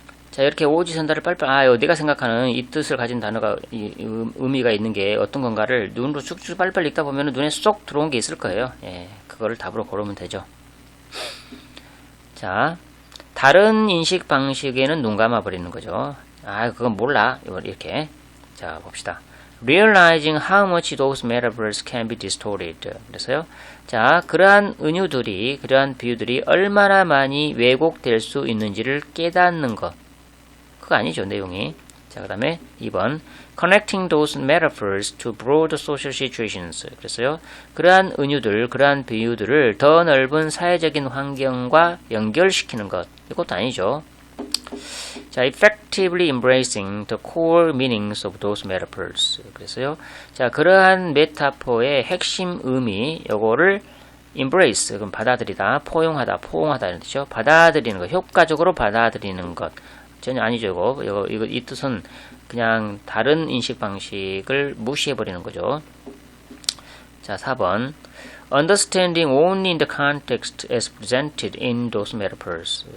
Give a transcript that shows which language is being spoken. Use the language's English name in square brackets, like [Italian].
[Korean] 자, 이렇게 오지선다를 빨리빨리, 내가 생각하는 이 뜻을 가진 단어가 의미가 있는 게 어떤 건가를 눈으로 쭉쭉 빨리빨리 읽다 보면 눈에 쏙 들어온 게 있을 거예요. 그거를 답으로 고르면 되죠. 자, 다른 인식 방식에는 눈 감아 버리는 거죠. 그건 몰라. 이렇게. 자, 봅시다. [English] Realizing how much those metaphors can be distorted. [Korean] 그래서요. 자, 그러한 은유들이, 그러한 비유들이 얼마나 많이 왜곡될 수 있는지를 깨닫는 것. 그거 아니죠, 내용이. 자, 그 다음에 2번. [English] Connecting those metaphors to broad social situations. [Korean] 그래서요. 그러한 은유들, 그러한 비유들을 더 넓은 사회적인 환경과 연결시키는 것. 이것도 아니죠. [English] 자, effectively embracing the core meanings of those metaphors. [Korean] 그래서요. 자, 그러한 메타포의 핵심 의미, 요거를 embrace, 그럼 받아들이다, 포용하다, 포옹하다 이런 뜻이죠. 받아들이는 것, 효과적으로 받아들이는 것. 전혀 아니죠, 이 뜻은 그냥 다른 인식 방식을 무시해버리는 거죠. 자, 4번. [English] Understanding only in the context as presented in those metaphors.